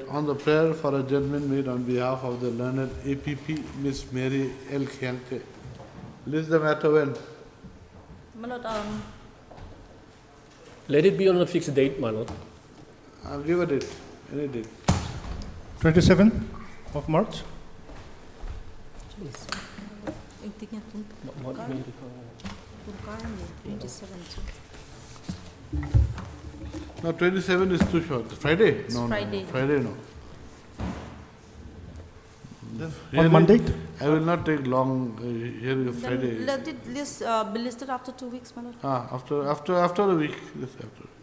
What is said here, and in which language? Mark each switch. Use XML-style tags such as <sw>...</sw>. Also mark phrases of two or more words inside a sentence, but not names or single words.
<en>On the prayer for adjournment made on behalf of the learned APP, Miss Mary L. Khiante. List the matter when? My Lord, Let it be on a fixed date, my lord. I'll give a date, any date. 27th of March.</en> <lus>intinya tungkar ni 27 tu.</lus> <en>No, 27 is too short. Friday? It's No, Friday. no, Friday no. On Monday? I will not take long here is Friday. Then let it be listed after 2 weeks, my lord. After a week. Yes, after.</en>